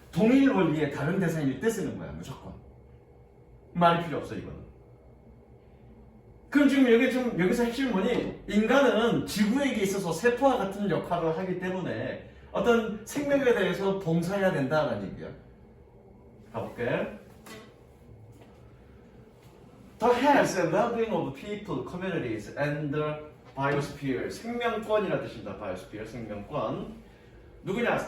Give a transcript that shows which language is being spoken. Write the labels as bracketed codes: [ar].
[ko] 동일 원리의 다른 대상일 때 쓰는 거야. 무조건. 말이 필요 없어 이거는. 그럼 지금 여기서 핵심이 뭐니? 인간은 지구에게 있어서 세포와 같은 역할을 하기 때문에 어떤 생명에 대해서 봉사해야 된다는 얘기야. 가볼게. [en] The health and well-being of people, communities, and the biosphere. [ko] 생명권이라는 뜻입니다. biosphere, 생명권. 누구냐?